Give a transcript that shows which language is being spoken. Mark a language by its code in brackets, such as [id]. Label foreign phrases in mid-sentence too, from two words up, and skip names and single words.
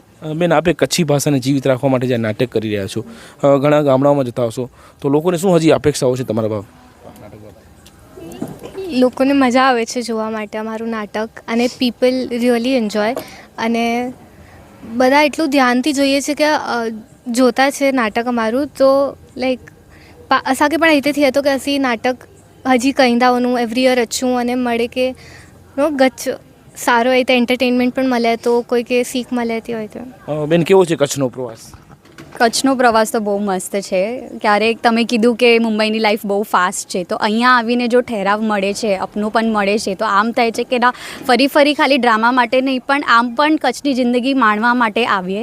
[gu] બેન, આપે કચ્છી ભાષાને જીવિત રાખવા માટે જે નાટક કરી રહ્યા છો, ઘણા ગામડાઓમાં જતા હશો, તો લોકોને શું હજી અપેક્ષાઓ છે તમારા બાબત? લોકોને મજા આવે છે જોવા માટે અમારું નાટક, અને [en] people really enjoy, [gu] અને બધા એટલું ધ્યાનથી જોઈએ છે કે જોતા છે નાટક અમારું, તો લાઈક [kfr] असांखे पण हिते थिए थो की असीं नाटक हजी कंदा वञूं, [en] every year [gu] अचूं अने મળે કે ગચ્छ સારો હોય તો એન્ટરટેનમેન્ટ પણ મળે, તો કોઈ કે શીખ મળે તે હોય તો. બેન, કેવો છે કચ્છનો પ્રવાસ? કચ્છનો પ્રવાસ તો બહુ મસ્ત છે. ક્યારેક તમે કીધું કે મુંબઈની લાઈફ બહુ ફાસ્ટ છે, તો અહીંયા આવીને જો ઠહેરાવ મળે છે, અપનોપન મળે છે, તો આમ થાય છે કે ના ફરી ખાલી ડ્રામા માટે નહીં પણ આમ પણ કચ્છની જિંદગી માણવા માટે આવીએ.